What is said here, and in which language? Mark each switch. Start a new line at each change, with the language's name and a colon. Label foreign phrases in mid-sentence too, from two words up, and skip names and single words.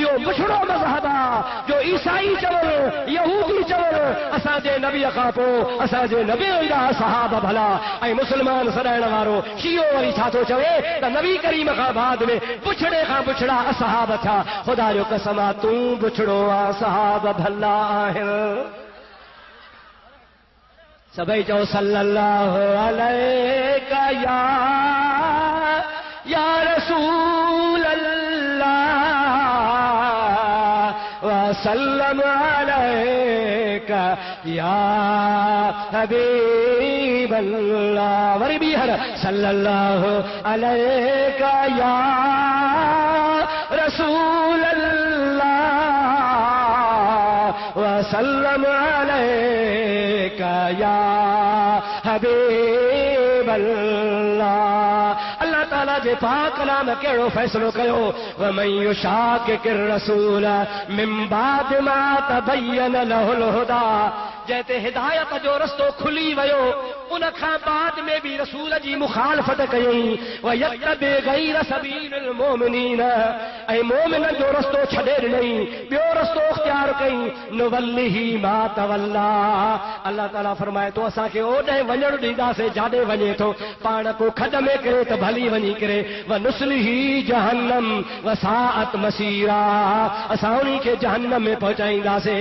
Sindhi: इहो बुछड़ो मज़हब आहे जो ईसाई चवनि, यहूदी चवनि असांजे नबीअ खां पोइ असांजे नबी जा सहाब भला, ऐं मुस्लमान सॾाइण वारो शियो वरी छा थो चवे त नबी करीम खां बाद में बुछड़े खां बुछड़ा असहाब थिया। ख़ुदा जो कसम आहे तूं बुछड़ो आहे, सहाब भला आहिनि। सभई चओ
Arabic: صلى الله عليك يا رسول الله وسلم عليك عليك يا حبيب الله
Sindhi: वरी भी हर
Arabic: صلى الله عليك يا رسول الله وسلم عليك يا حبيب الله.
Sindhi: अल्लाह ताला जे पाक कलाम कहिड़ो फ़ैसिलो कयो
Arabic: ومن يشاقق الرسول من بعد ما تبين له الهدى
Sindhi: जैते हिदायत जो रस्तो खुली वियो उन खां बाद में भी रसूल जी मुखालफत कयई
Arabic: ويتبع غير سبيل المؤمنين
Sindhi: ऐं मोमिनन जो रस्तो छॾे ॾिनई ॿियो रस्तो इख्तियार कई
Arabic: نوله ما تولى.
Sindhi: अल्लाह ताला फरमाए तो असांखे ओॾे वञणु ॾींदासीं जाॾे वञे थो पाण को खॾ में किरे त भली वञी करे
Arabic: ونصله جهنم وساءت مصيرا
Sindhi: असां उन्ही खे जहन्नम में पहुचाईंदासीं।